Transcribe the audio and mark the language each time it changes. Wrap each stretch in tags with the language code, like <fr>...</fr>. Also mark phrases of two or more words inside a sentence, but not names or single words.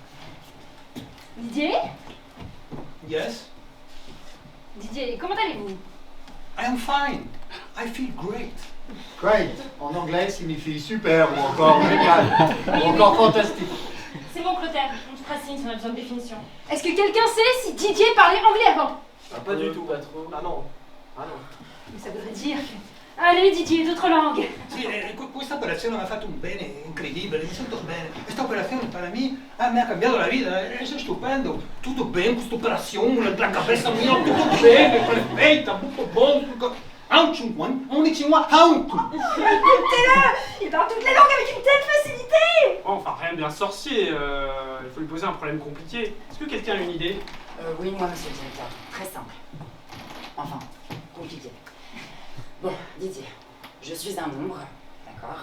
<fr>Didier?</fr> <en>Yes?</en> <fr>Didier, comment allez-vous?</fr> <en>I am fine. I feel great.</en> <fr>Great, en anglais, signifie super ou encore génial ou encore fantastique. C'est bon, Clotaire, on te fera signe si on a besoin de définition. Est-ce que quelqu'un sait si Didier parlait anglais avant? Ah, pas du tout, pas trop. Ah non. Ah non. Mais ça voudrait dire que... Allez Didier, d'autres langues.</fr> <it>Sì, questa operazione mi ha fatto un bene incredibile, mi sento bene. Questa operazione per me mi ha cambiato la vita, è stupendo. Tutto bene, questa operazione,</it> <es>la cabeza mia,</es> <it>tutto bene, perfetta, tutto buono. Un chingwan, un ichingwan, un.</it> <fr>Écoutez-le, il parle toutes les langues avec une telle facilité. Bon, enfin, rien de bien sorcier. Il faut lui poser un problème compliqué. Est-ce que quelqu'un a une idée? Oui, moi, monsieur le directeur. Très simple. Enfin, compliqué. Bon, Didier, je suis un nombre, d'accord?</fr>